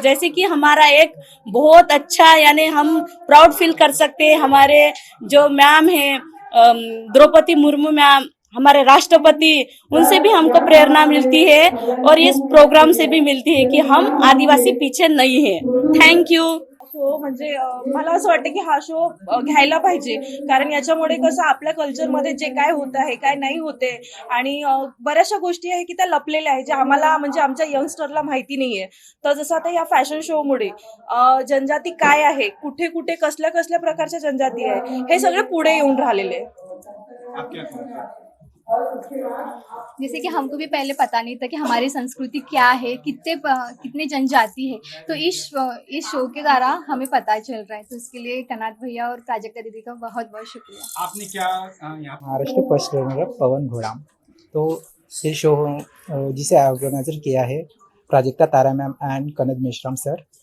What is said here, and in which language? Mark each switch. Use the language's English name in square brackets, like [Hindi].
[Hindi] जैसे कि हमारा एक बहुत अच्छा, यानी हम प्राउड फील कर सकते हैं, हमारे जो मैम है द्रौपदी मुर्मू मैम, हमारे राष्ट्रपति, उनसे भी हमको प्रेरणा मिलती है और इस प्रोग्राम से भी मिलती है कि हम आदिवासी पीछे नहीं है। [English] Thank you. [Marathi] शो म्हणजे मला असं वाटतं की हा शो घ्यायला पाहिजे, कारण याच्यामुळे कसं आपल्या कल्चरमध्ये जे काय होत आहे, काय नाही होते, आणि बऱ्याचशा गोष्टी आहे की त्या लपलेल्या आहे, ज्या आम्हाला म्हणजे आमच्या यंगस्टरला माहिती नाहीये. तर जसं आता या फॅशन शो मुळे जनजाती काय आहे, कुठे कुठे कसल्या कसल्या प्रकारच्या जनजाती आहे, हे सगळे पुढे येऊन राहिलेले आहे. [Hindi] आप क्या कहते हैं? जैसे कि हमको भी पहले पता नहीं था कि हमारी संस्कृति क्या है, कितने जनजाति है, तो इस शो के द्वारा हमें पता चल रहा है, तो इसके लिए कनाथ भैया और प्राजक्ता दीदी का बहुत बहुत शुक्रिया। आपने क्या यहाँ महाराष्ट्र फर्स्ट रनर पवन घोड़ाम, तो ये शो जिसे ऑर्गेनाइजर किया है प्राजक्ता तारा ma'am and Kannada Meshram sir.